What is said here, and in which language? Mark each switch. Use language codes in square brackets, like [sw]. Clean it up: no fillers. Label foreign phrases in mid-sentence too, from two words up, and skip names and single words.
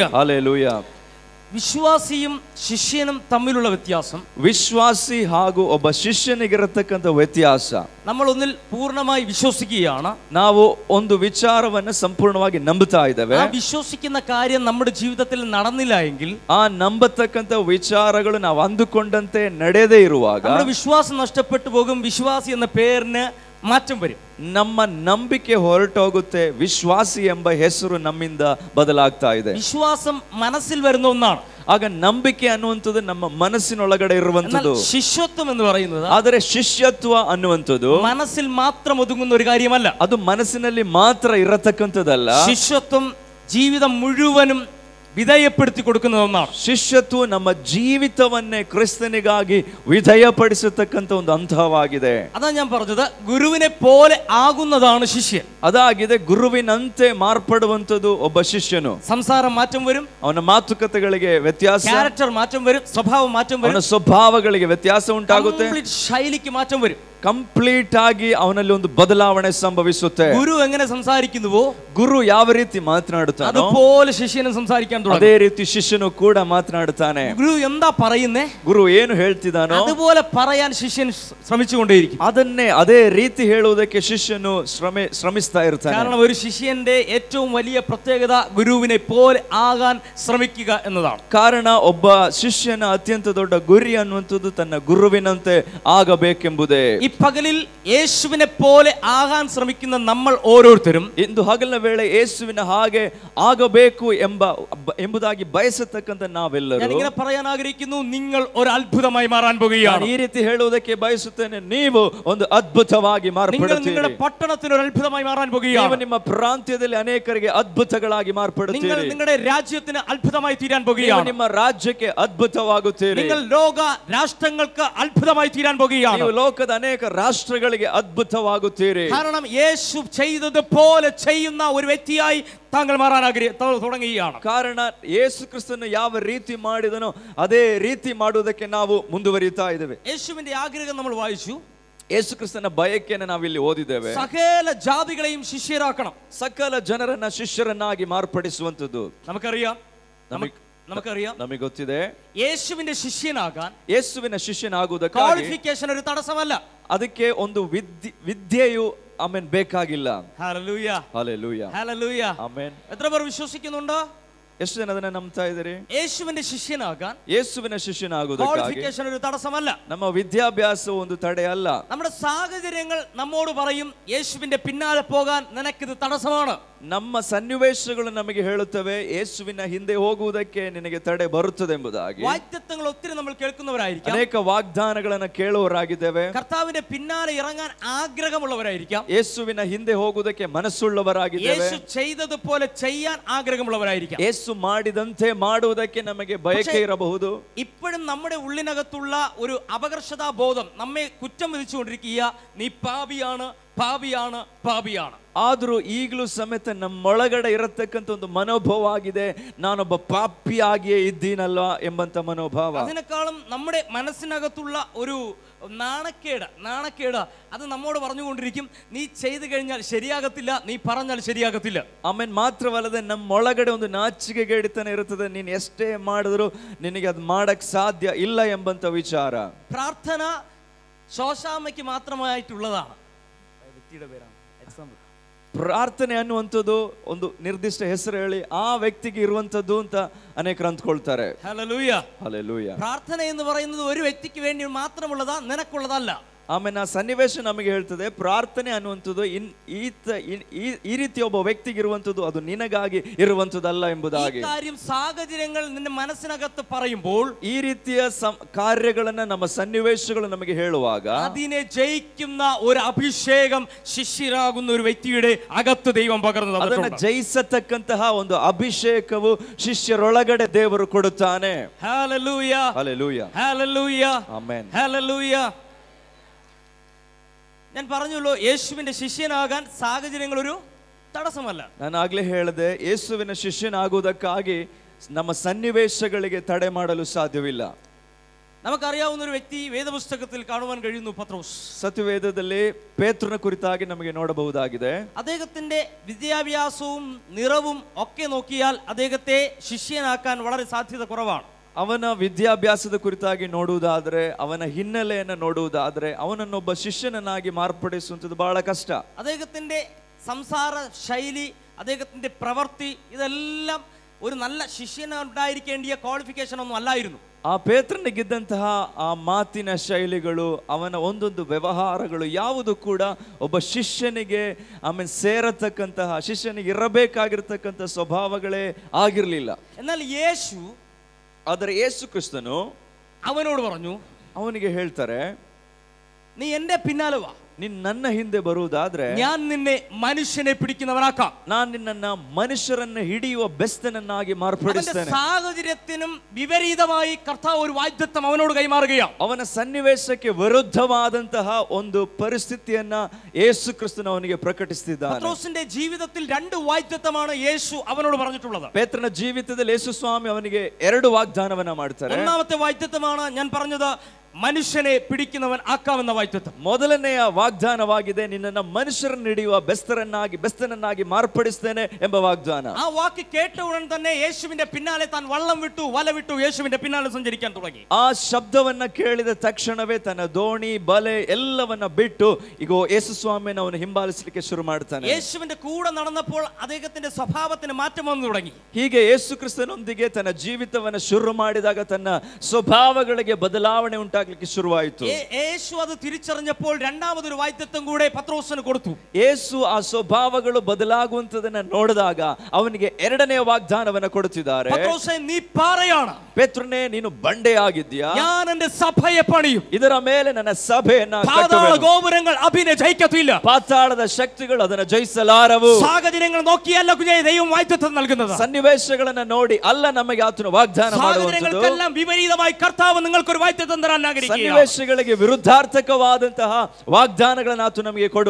[kn] ಹಲ್ಲೆಲೂಯ. [ml] വിശ്വാസിയും ശിഷ്യനും തമ്മിലുള്ള വ്യത്യാസം, [kn] ವಿಶ್ವಾಸಿ ಹಾಗೂ ಒಬ್ಬ ಶಿಷ್ಯನಿಗಿರತಕ್ಕಂಥ ವ್ಯತ್ಯಾಸ, [ml] നമ്മൾ ഒന്നിൽ പൂർണ്ണമായി വിശ്വസിക്കുകയാണ്, [kn] ನಾವು ಒಂದು ವಿಚಾರವನ್ನು ಸಂಪೂರ್ಣವಾಗಿ ನಂಬುತ್ತಾ ಇದ್ದೇವೆ. [ml] ആ വിശ്വസിക്കുന്ന കാര്യം നമ്മുടെ ജീവിതത്തിൽ നടന്നില്ല എങ്കിൽ, [kn] ಆ ನಂಬತಕ್ಕಂಥ ವಿಚಾರಗಳು ನಾವು ಅಂದುಕೊಂಡಂತೆ ನಡೆಯದೇ ಇರುವಾಗ [ml] നമ്മുടെ വിശ്വാസം നഷ്ടപ്പെട്ടു പോകും. വിശ്വാസി എന്ന പേരിന് മാറ്റം വരും. [kn] ನಮ್ಮ ನಂಬಿಕೆ ಹೊರಟೋಗುತ್ತೆ. ವಿಶ್ವಾಸಿ ಎಂಬ ಹೆಸರು ನಮ್ಮಿಂದ ಬದಲಾಗ್ತಾ ಇದೆ. [ml] വിശ്വാസം മനസ്സിൽ വരുന്ന ഒന്നാണ്. [kn] ಆಗ ನಂಬಿಕೆ ಅನ್ನುವಂಥದ್ದು ನಮ್ಮ ಮನಸ್ಸಿನೊಳಗಡೆ ಇರುವಂಥದ್ದು. [ml] ಶಿಷ್ಯತ್വം എന്ന് പറയുന്നത്, [kn] ಆದರೆ ಶಿಷ್ಯತ್ವ ಅನ್ನುವಂಥದ್ದು [ml] മനസ്സിൽ മാത്രം ഒതുങ്ങുന്ന ഒരു കാര്യമല്ല. [kn] ಅದು ಮನಸ್ಸಿನಲ್ಲಿ ಮಾತ್ರ ಇರತಕ್ಕಂಥದ್ದಲ್ಲ. [ml] ಶಿಷ್ಯತ್വം ജീവിതം മുഴുവനും ವಿಧೇಯಪಡಿಸಿ ಕೊಡುക്കുന്ന ഒന്നാണ്. [kn] ಶಿಷ್ಯತ್ವ ನಮ್ಮ ಜೀವಿತವನ್ನೇ ಕ್ರಿಸ್ತನಿಗಾಗಿ ವಿಧೇಯಪಡಿಸತಕ್ಕಂಥ ಒಂದು ಹಂತವಾಗಿದೆ. [ml] അതാ ഞാൻ പറഞ്ഞത്, ഗുരുവിനെ പോലെ ആകുന്നതാണ് ശിഷ്യൻ. [kn] ಅದಾಗಿದೆ. ಗುರುವಿನಂತೆ ಮಾರ್ಪಡುವಂತದ್ದು ಒಬ್ಬ ಶಿಷ್ಯನು. [ml] സംസാരം മാറ്റം വരും, [kn] ಅವನ ಮಾತುಕತೆಗಳಿಗೆ ವ್ಯತ್ಯಾಸ, [ml] ക്യാരക്ടർ മാറ്റം വരും, സ്വഭാവം മാറ്റം വരും, [kn] ಅವನ ಸ್ವಭಾವಗಳಿಗೆ ವ್ಯತ್ಯಾಸ ಉಂಟಾಗುತ್ತೆ, [ml] ಕಂಪ್ಲೀಟ್ ശൈലിക്ക് മാറ്റം വരും. [kn] ಕಂಪ್ಲೀಟ್ ಆಗಿ ಅವನಲ್ಲಿ ಒಂದು ಬದಲಾವಣೆ ಸಂಭವಿಸುತ್ತೆ. [ml] ഗുരു എങ്ങനെ സംസാരിക്കുന്നുവോ, [kn] ಗುರು ಯಾವ ರೀತಿ ಮಾತನಾಡುತ್ತಾನೋ [ml] അതുപോലെ ശിഷ്യനും സംസാരിക്കാൻ തുടങ്ങും. [kn] ಅದೇ ರೀತಿ ಶಿಷ್ಯನು ಕೂಡ ಮಾತನಾಡುತ್ತಾನೆ. [ml] ഗുരു എന്താ പറയുന്നേ, [kn] ಗುರು ಏನು ಹೇಳ್ತಿದ್ದಾನೋ [ml] അതുപോലെ പറയാൻ ശിഷ്യൻ ശ്രമിച്ചുകൊണ്ടേയിരിക്കും. [kn] ಅದನ್ನೇ ಅದೇ ರೀತಿ ಹೇಳುವುದಕ್ಕೆ ಶಿಷ್ಯನು ಶ್ರಮಿಸ್ತಾ ಇರ್ತಾನೆ. [ml] കാരണം ഒരു ശിഷ്യന്റെ ഏറ്റവും വലിയ പ്രത്യേകത ഗുരുവിനെ പോലെ ആകാൻ ശ്രമിക്കുക എന്നതാണ്. [kn] ಕಾರಣ ಒಬ್ಬ ಶಿಷ್ಯನ ಅತ್ಯಂತ ದೊಡ್ಡ ಗುರಿ ಅನ್ನುವಂಥದ್ದು ತನ್ನ ಗುರುವಿನಂತೆ ಆಗಬೇಕೆಂಬುದೇ. [ml] ഈ പകലിൽ യേശുവിനെ പോലെ ആകാൻ ശ്രമിക്കുന്ന നമ്മൾ ഓരോരുത്തരും [kn] ಇಂದು ಹಗಲಿನ ವೇಳೆ ಯೇಸುವಿನ ಹಾಗೆ ಆಗಬೇಕು ಎಂಬುದಾಗಿ ಬಯಸತಕ್ಕಂತ ನಾವೆಲ್ಲರೂ, [ml] ഞാൻ ഇങ്ങനെ പറയാൻ ആഗ്രഹിക്കുന്നു, നിങ്ങൾ ഒരു അത്ഭുതമായി മാറാൻ പോകുകയാണ്. [kn] ಈ ರೀತಿ ಹೇಳುವುದಕ್ಕೆ ಬಯಸುತ್ತೇನೆ, ನೀವು ಒಂದು ಅದ್ಭುತವಾಗಿ ಮಾರ್ಪಡುತ್ತೀರಿ. [ml] നിങ്ങളുടെ പട്ടണത്തിന് ഒരു അത്ഭുതമായി മാറാൻ പോകുകയാണ്. [kn] ನೀವು ನಿಮ್ಮ ಪ್ರಾಂತ್ಯದಲ್ಲಿ ಅನೇಕರಿಗೆ ಅದ್ಭುತಗಳಾಗಿ ಮಾರ್ಪಡುತ್ತೀರಿ. [ml] നിങ്ങൾ നിങ്ങളുടെ രാജ്യത്തിന് അത്ഭുതമായി തീരാൻ പോകുകയാണ്. [kn] ನಿಮ್ಮ ರಾಜ್ಯಕ್ಕೆ ಅದ್ಭುತವಾಗುತ್ತೀರಿ. [ml] നിങ്ങൾ ലോക രാഷ്ട്രങ്ങൾക്ക് അത്ഭുതമായി തീരാൻ പോകുകയാണ്. [kn] ನೀವು ಲೋಕದ ಅನೇಕ ರಾಷ್ಟ್ರಗಳಿಗೆ ಅದ್ಭುತವಾಗುತ್ತೀರಿ. [ml] കാരണം യേശു ചെയ്തതുപോലെ ചെയ്യുന്ന ഒരു വ്യക്തിയായി താങ്കൾ മാറാൻ തുടങ്ങുകയാണ്. [kn] ಕಾರಣ ಯೇಸು ಕ್ರಿಸ್ತನು ಯಾವ ರೀತಿ ಮಾಡಿದನೋ ಅದೇ ರೀತಿ ಮಾಡುವುದಕ್ಕೆ ನಾವು ಮುಂದುವರಿಯುತ್ತಾ ಇದ್ದೇವೆ. [ml] യേശുവിന്റെ ആഗ്രഹം നമ്മൾ വായിച്ചു. [kn] ಯೇಸು ಕ್ರಿಸ್ತನ ಬಯಕೆಯನ್ನು ನಾವಿಲ್ಲಿ ಓದಿದ್ದೇವೆ. [ml] സകല ജാതികളെയും ശിഷ്യരാക്കണം, [kn] ಸಕಲ ಜನರನ್ನ ಶಿಷ್ಯರನ್ನಾಗಿ ಮಾರ್ಪಡಿಸುವಂತದ್ದು. [ml] നമുക്കറിയാം, [kn] ನಮಗೆ ಗೊತ್ತಿದೆ. [ml] യേശുവിന്റെ ശിഷ്യനാകാൻ [kn] ಯೇಸುವಿನ ಶಿಷ್ಯನಾಗುವುದಕ್ಕೆ [ml] ಕ್ವಾಲಿಫಿಕೇಶನ್ ഒരു തടസ്സമല്ല. [kn] ಅದಕ್ಕೆ ಒಂದು ವಿದ್ಯೆಯು ಬೇಕಾಗಿಲ್ಲ. [ml] ഹല്ലേലൂയ, [kn] ಹಲ್ಲೆಲೂಯಾ, [ml] ഹല്ലേലൂയ, [kn] ಆಮೆನ್. [ml] എത്ര പേർ വിശ്വസിക്കുന്നുണ്ടോ? [kn] ಎಷ್ಟು ಜನ ಅದನ್ನ ನಂಬ್ತಾ ಇದ್ದಾರೆ? [ml] യേശുവിന്റെ ശിഷ്യനാകാൻ [kn] ಯೇಸುವಿನ ಶಿಷ್ಯನಾಗುವುದಕ್ಕೆ [ml] ക്വാളിഫിಕೇഷൻ ഒരു തടസ്സമല്ല. [kn] ನಮ್ಮ ವಿದ್ಯಾಭ್ಯಾಸ ಒಂದು ತಡೆ ಅಲ್ಲ. [ml] നമ്മുടെ സാഹചര്യങ്ങൾ നമ്മോട് പറയും, യേശുവിന്റെ പിന്നാലെ പോകാൻ നിനക്കിത് തടസ്സമാണ്. [kn] ನಮ್ಮ ಸನ್ನಿವೇಶಗಳು ನಮಗೆ ಹೇಳುತ್ತವೆ, ಯೇಸುವಿನ ಹಿಂದೆ ಹೋಗುವುದಕ್ಕೆ ನಿನಗೆ ತಡೆ ಬರುತ್ತದೆ ಎಂಬುದಾಗಿ. [ml] വാഗ്ദത്തങ്ങൾ ഒത്തിരി നമ്മൾ കേൾക്കുന്നവരായിരിക്കാം, [kn] ಅನೇಕ ವಾಗ್ದಾನಗಳನ್ನು ಕೇಳುವವರಾಗಿದ್ದೇವೆ. [ml] കർത്താവിന്റെ പിന്നാലെ ഇറങ്ങാൻ ആഗ്രഹമുള്ളവരായിരിക്കാം, [kn] ಯೇಸುವಿನ ಹಿಂದೆ ಹೋಗುವುದಕ್ಕೆ ಮನಸ್ಸುಳ್ಳವರಾಗಿದ್ದೇವೆ, [ml] യേശു ചെയ്തതുപോലെ ചെയ്യാൻ ആഗ്രഹമുള്ളവരായിരിക്കാം, [kn] ಯೇಸು ಮಾಡಿದಂತೆ ಮಾಡುವುದಕ್ಕೆ ನಮಗೆ ಬಯಕೆ ಇರಬಹುದು. [ml] ഇപ്പോഴും നമ്മുടെ ഉള്ളിനകത്തുള്ള ഒരു അപകർഷതാ ബോധം നമ്മെ കുറ്റം വിധിച്ചുകൊണ്ടിരിക്കുക, നീ പാപിയാണ്, പാപിയാണ്, പാപിയാണ്. [kn] ಆದರೂ ಈಗಲೂ ಸಮೇತ ನಮ್ಮೊಳಗಡೆ ಇರತಕ್ಕಂಥ ಒಂದು ಮನೋಭಾವ ಆಗಿದೆ, ನಾನೊಬ್ಬ ಪಾಪಿಯಾಗಿಯೇ ಇದ್ದೀನಲ್ವ ಎಂಬಂತ ಮನೋಭಾವ. [ml] അതിനേക്കാളും നമ്മുടെ മനസ്സിനകത്തുള്ള ഒരു നാണക്കേട് അത് നമ്മോട് പറഞ്ഞുകൊണ്ടിരിക്കും, നീ ചെയ്തു കഴിഞ്ഞാൽ ശരിയാകത്തില്ല, നീ പറഞ്ഞാൽ ശരിയാകത്തില്ല. [kn] ಆಮೇಲೆ ಮಾತ್ರವಲ್ಲದೆ ನಮ್ಮೊಳಗಡೆ ಒಂದು ನಾಚಿಕೆಗೇಡಿತನ ಇರುತ್ತದೆ, ನೀನು ಎಷ್ಟೇ ಮಾಡಿದ್ರು ನಿನಗೆ ಅದು ಮಾಡಕ್ ಸಾಧ್ಯ ಇಲ್ಲ ಎಂಬಂತ ವಿಚಾರ. [ml] പ്രാർത്ഥന ശോശാമ്മയ്ക്ക് മാത്രമായിട്ടുള്ളതാണ്. [kn] ಪ್ರಾರ್ಥನೆ ಅನ್ನುವಂಥದ್ದು ಒಂದು ನಿರ್ದಿಷ್ಟ ಹೆಸರು ಹೇಳಿ ಆ ವ್ಯಕ್ತಿಗೆ ಇರುವಂತದ್ದು ಅಂತ ಅನೇಕರು ಅಂದ್ಕೊಳ್ತಾರೆ. [ml] ഹല്ലേലൂയ, [kn] ಹಲ್ಲೆಲೂಯಾ. [ml] പ്രാർത്ഥന എന്ന് പറയുന്നത് ഒരു വ്യക്തിക്ക് വേണ്ടി മാത്രമുള്ളതാ, നിനക്കുള്ളതല്ല. [kn] ಆಮೇಲೆ ಆ ಸನ್ನಿವೇಶ ನಮಗೆ ಹೇಳ್ತದೆ, ಪ್ರಾರ್ಥನೆ ಅನ್ನುವಂಥದ್ದು ಈ ರೀತಿ ಒಬ್ಬ ವ್ಯಕ್ತಿಗೆ ಇರುವಂಥದ್ದು, ಅದು ನಿನಗಾಗಿ ಇರುವಂಥದ್ದಲ್ಲ ಎಂಬುದಾಗಿ. [ml] കാര്യം സാഹചര്യങ്ങൾ നിന്റെ മനസ്സിനകത്ത് പറയുമ്പോൾ, [kn] ಈ ರೀತಿಯ ಕಾರ್ಯಗಳನ್ನ ನಮ್ಮ ಸನ್ನಿವೇಶಗಳು ನಮಗೆ ಹೇಳುವಾಗ [ml] അതിനെ ജയിക്കുന്ന ഒരു അഭിഷേകം ശിഷ്യരാകുന്ന ഒരു വ്യക്തിയുടെ അകത്ത് ദൈവം പകർന്നു. [kn] ಅದನ್ನ ಜಯಿಸತಕ್ಕಂತಹ ಒಂದು ಅಭಿಷೇಕವು ಶಿಷ್ಯರೊಳಗಡೆ ದೇವರು ಕೊಡುತ್ತಾನೆ. [ml] ഹല്ലേലൂയ, [kn] ಹಲ್ಲೆಲೂಯಾ, [ml] ഹല്ലേലൂയ, [kn] ಆಮೆನ್, [ml] ഹല്ലേലൂയ. ഞാൻ പറഞ്ഞല്ലോ, യേശുവിന്റെ ശിഷ്യനാകാൻ സാഹചര്യങ്ങൾ ഒരു തടസ്സമല്ല. [kn] ನಾನು ಆಗ್ಲೇ ಹೇಳಿದೆ, ಯೇಸುವಿನ ಶಿಷ್ಯನಾಗುವುದಕ್ಕಾಗಿ ನಮ್ಮ ಸನ್ನಿವೇಶಗಳಿಗೆ ತಡೆ ಮಾಡಲು ಸಾಧ್ಯವಿಲ್ಲ. [ml] നമുക്കറിയാവുന്ന ഒരു വ്യക്തി വേദപുസ്തകത്തിൽ കാണുവാൻ കഴിയുന്നു, പത്രോസ്. [kn] ಸತ್ಯವೇದದಲ್ಲಿ ಪೇತ್ರನ ಕುರಿತಾಗಿ ನಮಗೆ ನೋಡಬಹುದಾಗಿದೆ. [ml] അദ്ദേഹത്തിന്റെ വിദ്യാഭ്യാസവും നിറവും ഒക്കെ നോക്കിയാൽ അദ്ദേഹത്തെ ശിഷ്യനാക്കാൻ വളരെ സാധ്യത കുറവാണ്. [kn] ಅವನ ವಿದ್ಯಾಭ್ಯಾಸದ ಕುರಿತಾಗಿ ನೋಡುವುದಾದ್ರೆ, ಅವನ ಹಿನ್ನೆಲೆಯನ್ನು ನೋಡುವುದಾದ್ರೆ, ಅವನನ್ನೊಬ್ಬ ಶಿಷ್ಯನನ್ನಾಗಿ ಮಾರ್ಪಡಿಸುವಂಥದ್ದು ಬಹಳ ಕಷ್ಟ. [ml] അദ്ദേഹത്തിന്റെ സംസാര ശൈലി, അദ്ദേഹത്തിന്റെ പ്രവൃത്തി, ഇതെല്ലാം ഒരു നല്ല ശിഷ്യനുണ്ടായിരിക്കേണ്ടിയ ക്വാളിഫിക്കേഷൻ ഒന്നും അല്ലായിരുന്നു. [kn] ಆ ಪೇತ್ರನಿಗಿದ್ದಂತಹ ಆ ಮಾತಿನ ಶೈಲಿಗಳು, ಅವನ ಒಂದೊಂದು ವ್ಯವಹಾರಗಳು ಯಾವುದು ಕೂಡ ಒಬ್ಬ ಶಿಷ್ಯನಿಗೆ ಆಮೇಲೆ ಸೇರತಕ್ಕಂತಹ, ಶಿಷ್ಯನಿಗೆ ಇರಬೇಕಾಗಿರ್ತಕ್ಕಂಥ ಸ್ವಭಾವಗಳೇ ಆಗಿರಲಿಲ್ಲ. [ml] എന്നാൽ യേശു, [kn] ಆದರೆ ಯೇಸು ಕ್ರಿಸ್ತನು [ml] അവനോട് പറഞ്ഞു, [kn] ಅವನಿಗೆ ಹೇಳ್ತಾರೆ, [ml] നീ എൻ്റെ പിന്നാലെ വാ. [kn] ನೀನ್ ನನ್ನ ಹಿಂದೆ ಬರುವುದಾದ್ರೆ [ml] ഞാൻ നിന്നെ മനുഷ്യനെ പിടിക്കുന്നവനാക്കാം. [kn] ನಾನು ನಿನ್ನನ್ನ ಮನುಷ್ಯರನ್ನು ಹಿಡಿಯುವ ಬೆಸ್ತನನ್ನಾಗಿ ಮಾರ್ಪಡಿಸ್ತೇನೆ. [ml] സാഹചര്യത്തിനും വിപരീതമായി കർത്താവ് ഒരു വാഗ്ദത്തം അവനോട് കൈമാറുകയാണ്. [kn] ಅವನ ಸನ್ನಿವೇಶಕ್ಕೆ ವಿರುದ್ಧವಾದಂತಹ ಒಂದು ಪರಿಸ್ಥಿತಿಯನ್ನ ಯೇಸು ಕ್ರಿಸ್ತನು ಅವನಿಗೆ ಪ್ರಕಟಿಸುತ್ತಿದ್ದಾನೆ. [ml] പത്രോസിന്റെ ജീവിതത്തിൽ രണ്ട് വാഗ്ദത്തമാണ് യേശു അവനോട് പറഞ്ഞിട്ടുള്ളത്. [kn] ಪೇತ್ರನ ಜೀವಿತದಲ್ಲಿ ಯೇಸು ಸ್ವಾಮಿ ಅವನಿಗೆ ಎರಡು ವಾಗ್ದಾನವನ್ನ ಮಾಡ್ತಾರೆ. [ml] ഒന്നാമത്തെ വാഗ്ദത്തമാണ് ഞാൻ പറഞ്ഞത്, ಮನುಷ್ಯനെ പിടിക്കുന്നവൻ ആക്കാമെന്ന വാഗ്ദത്തം. [kn] ಮೊದಲನೆಯ ವಾಗ್ದಾನವಾಗಿದೆ, ನಿನ್ನನ್ನು ಮನುಷ್ಯರನ್ನು ಹಿಡಿಯುವ ಬೆಸ್ತನನ್ನಾಗಿ ಮಾರ್ಪಡಿಸ್ತೇನೆ ಎಂಬ ವಾಗ್ದಾನ. [ml] ആ വാക്ക് കേട്ട ഉടൻ തന്നെ യേശുവിന്റെ പിന്നാലെ താൻ വള്ളം വിട്ടു വല വിട്ടു യേശുവിന്റെ പിന്നാലെ സഞ്ചരിക്കാൻ തുടങ്ങി. [kn] ಆ ಶಬ್ದವನ್ನ ಕೇಳಿದ ತಕ್ಷಣವೇ ತನ್ನ ದೋಣಿ ಬಲೆ ಎಲ್ಲವನ್ನ ಬಿಟ್ಟು ಈಗ ಯೇಸು ಸ್ವಾಮಿಯನ್ನು ಅವನು ಹಿಂಬಾಲಿಸಲಿಕ್ಕೆ ಶುರು ಮಾಡ್ತಾನೆ. [ml] യേശുവിന്റെ കൂടെ നടന്നപ്പോൾ അദ്ദേഹത്തിന്റെ സ്വഭാവത്തിന് മാറ്റം വന്നു തുടങ്ങി. [kn] ಹೀಗೆ ಯೇಸು ಕ್ರಿಸ್ತನೊಂದಿಗೆ ತನ್ನ ಜೀವಿತವನ್ನು ಶುರು ಮಾಡಿದಾಗ ತನ್ನ ಸ್ವಭಾವಗಳಿಗೆ ಬದಲಾವಣೆ ಉಂಟಾಗಲಿಕ್ಕೆ ಶುರುವಾಯಿತು. [ml] യേശു അത് തിരിച്ചറിഞ്ഞപ്പോൾ രണ്ടാമതൊരു വാഗ്ദത്തം കൂടെ പത്രോസിന് കൊടുത്തു. [kn] ಯೇಸು ಆ ಸ್ವಭಾವಗಳು ಬದಲಾಗುವಂತದನ್ನ ನೋಡಿದಾಗ ಅವನಿಗೆ ಎರಡನೇ ವಾಗ್ದಾನವನ್ನ ಕೊಡುತ್ತಿದ್ದಾರೆ. [ml] പത്രോസേ, നീ പാറയാണ്. [kn] ಪೇತ್ರನೇ, ನೀನು ಬಂಡೆಯಾಗಿದ್ದೀಯಾ. [ml] ഞാൻ എന്റെ സഭയെ പണിയും. [kn] ಇದರ ಮೇಲೆ ನನ್ನ ಸಭೆಯನ್ನ [ml] പാതാള [kn] ಕಟ್ಟುವೆನು. [ml] ഗോപുരങ്ങൾ അതിനെ ജയിക്കത്തില്ല. [kn] ಪಾತಾಳದ ಶಕ್ತಿಗಳು ಅದನ್ನ ಜಯಿಸಲಾರವು. [ml] സാഹചര്യങ്ങൾ നോക്കിയല്ല കുഞ്ഞേ ദൈവം വാഗ്ദത്തം നൽകുന്നത്. [kn] ಸನ್ನಿವೇಶಗಳನ್ನ ನೋಡಿ ಅಲ್ಲ ನಮಗೆ ಆತನು ವಾಗ್ದಾನ ಮಾಡುವಂತದ್ದು. [ml] സാഹചര്യങ്ങൾക്കെല്ലാം വിപരീതമായി കർത്താവ് നിങ്ങൾക്കൊരു വാഗ്ദത്തം തരാൻ ആഗ്രഹിക്കുന്നു. [kn] ಸನ್ನಿವೇಶಗಳಿಗೆ ವಿರುದ್ಧಾರ್ಥಕವಾದಂತಹ ವಾಗ್ದಾನಗಳನ್ನು ಆತ ನಮಗೆ ಕೊಡುವ